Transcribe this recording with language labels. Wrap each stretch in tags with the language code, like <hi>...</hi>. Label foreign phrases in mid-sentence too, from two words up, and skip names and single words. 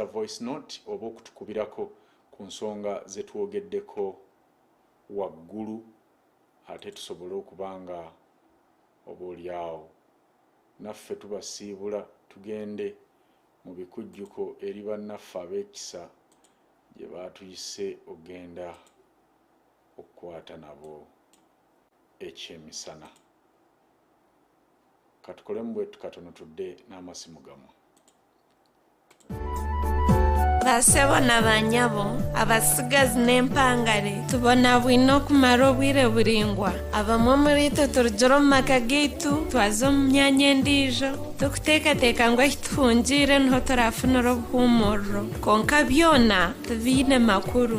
<lg>voice note oba okutukubirako ku nsonga ze twogeddeko waggulu, ate tusobole okubanga oboolyawo naffe tubasiibula tugende mu bikujjuko eri bannaffe ab'ekisa gye baatuyise ogenda okukwata nabo ekyemisana. Katukolemu bwetu katono tudde n'amasimu gammwe.</lg> <nyn>Basebo na banyabo abasigazi n'empangare tubona bwino okumara obwire buringwa. Abamwe muri twe turugire omu maka gaitu twaze omu myanya endiijo tukuteekateeka ngu ahi tuhungire niho turafunira obuhuumuriro, konka byona tibiine makuru.</nyn>